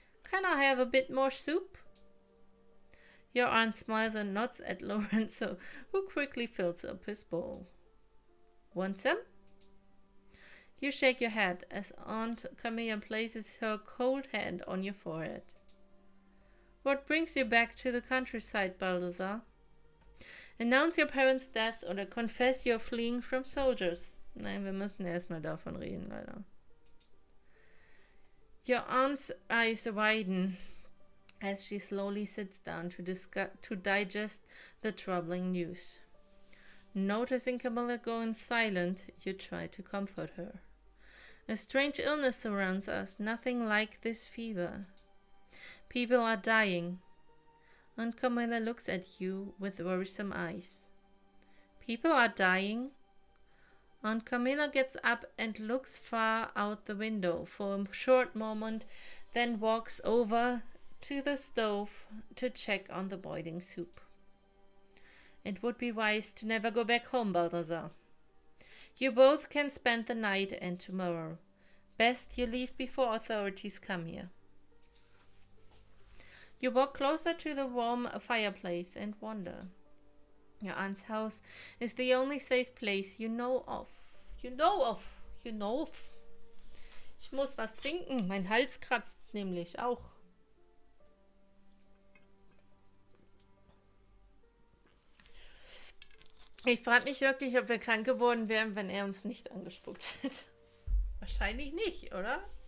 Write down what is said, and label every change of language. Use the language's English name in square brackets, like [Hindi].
[English] Can I have a bit more soup? Your aunt smiles and nods at Lorenzo, who quickly fills up his bowl. Want some? You shake your head as Aunt Camilla places her cold hand on your forehead. What brings you back to the countryside, Baldasar? Announce your parents' death or confess you're fleeing from soldiers. [German] Nein, wir müssen erstmal davon reden, leider. [English] Your aunt's eyes widen as she slowly sits down to digest the troubling news. Noticing Camilla going silent, you try to comfort her. A strange illness surrounds us, nothing like this fever. People are dying. Aunt Camilla looks at you with worrisome eyes. People are dying? Aunt Camilla gets up and looks far out the window for a short moment, then walks over to the stove to check on the boiling soup. It would be wise to never go back home, Baldasar. You both can spend the night and tomorrow. Best you leave before authorities come here. You walk closer to the warm fireplace and wonder. Your aunt's house is the only safe place you know of. You know of. [German] Ich muss was trinken. Mein Hals kratzt nämlich auch. Ich frage mich wirklich, ob wir krank geworden wären, wenn er uns nicht angespuckt hätte. Wahrscheinlich nicht, oder?